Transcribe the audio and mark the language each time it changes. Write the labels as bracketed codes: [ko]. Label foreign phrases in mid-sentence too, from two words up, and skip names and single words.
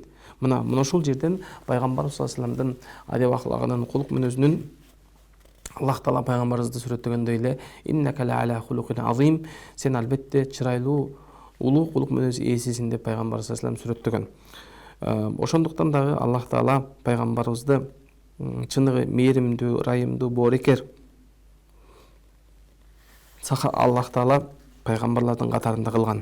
[ky] Мына ошол жерден пайгамбарыбыз [ar] صلى الله عليه وسلم [ky] адеп аклагынын, кулук мүнөзүнүн Аллах Таала пайгамбарыбызды сүрөттөгөндөй эле [ar] إنك لعلى خلق عظيم, [ky] сен албетте чырайлуу улуу кулук мүнөз ээсисиң деп пайгамбар [ar] صلى الله عليه وسلم [ky] сүрөттөгөн. Ошондуктан дагы Аллах Таала пайгамбарыбызды чыныгы мээримдүү, ырайымдуу, боорекер Аллах Таала пайгамбарлардын катарында кылган.